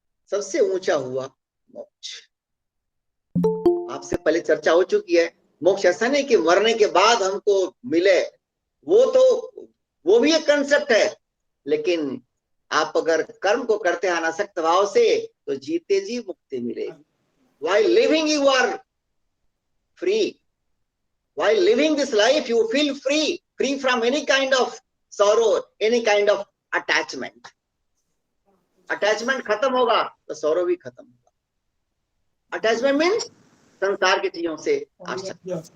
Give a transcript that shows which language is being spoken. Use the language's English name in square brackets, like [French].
[Hindi] सबसे ऊंचा हुआ मोक्ष। आपसे पहले चर्चा हो चुकी है, मोक्ष ऐसा नहीं कि मरने के बाद हमको मिले, वो भी एक कंसेप्ट है, लेकिन आप अगर कर्म को करते हैं अनासक्त भाव से तो जीते जी मुक्ति मिलेगी। [English] While living you are free. While living this life you feel free from any kind of sorrow, any kind of attachment. [Hindi] Attachment खत्म होगा तो sorrow भी खत्म होगा। [English] Attachment means [Hindi] संसार की चीजों से आसक्ति।